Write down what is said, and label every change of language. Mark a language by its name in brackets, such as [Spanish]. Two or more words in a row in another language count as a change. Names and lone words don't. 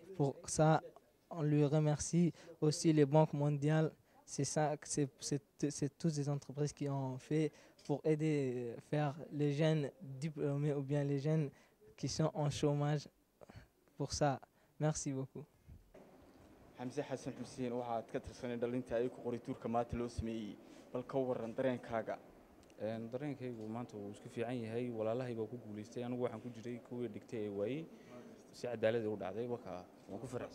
[French] Pour ça, on lui remercie aussi les banques mondiales. C'est toutes les entreprises qui ont fait pour aider faire les jeunes diplômés ou bien les jeunes qui sont en chômage. Pour ça, merci beaucoup. [Somali] xamse xasan xuseen waxaad ka tirsanay dhalinta ay ku qorituurka maanta loo sameeyey bal ka waran dareenkaaga. dareenkaygu maanta wuu isku fiican yahay walaalahay baa ku guulaystay anigu waxaan ku jiray kuwii dhigtay ee waayey si cadaalad u dhacday waan ku faraxsan.